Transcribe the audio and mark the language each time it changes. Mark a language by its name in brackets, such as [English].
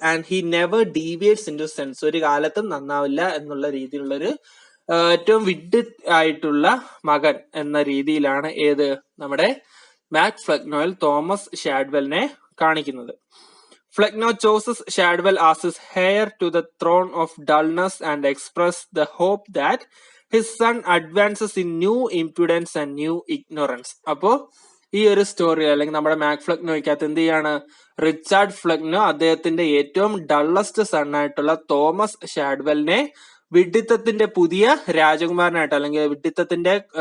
[English] and he never deviates in to sense, [Malayalam] ഒരു കാലത്തും നന്നാവില്ല എന്നുള്ള രീതിയിലുള്ളൊരു ഏറ്റവും വിഡ് ആയിട്ടുള്ള മകൻ എന്ന രീതിയിലാണ് ഏത് നമ്മുടെ മാക് ഫ്ലെക്നോയിൽ തോമസ് ഷാഡ്വെലിനെ കാണിക്കുന്നത്. [English] Flecknoe chooses Shadwell as his heir to the throne of dullness and expressed the hope that his son advances in new impudence and new ignorance. [Malayalam] അപ്പോ ഈ ഒരു സ്റ്റോറി അല്ലെങ്കിൽ നമ്മുടെ മാക് ഫ്ലെക്നോയ്ക്കകത്ത് എന്ത് ചെയ്യാണ്, റിച്ചാർഡ് ഫ്ലെക്നോ അദ്ദേഹത്തിന്റെ ഏറ്റവും ഡള്ളസ്റ്റ് സൺ ആയിട്ടുള്ള തോമസ് ഷാഡ്വെലിനെ വിഡ്ഢിത്തത്തിന്റെ പുതിയ രാജകുമാരനായിട്ട് അല്ലെങ്കിൽ വിഡ്ഢിത്തത്തിന്റെ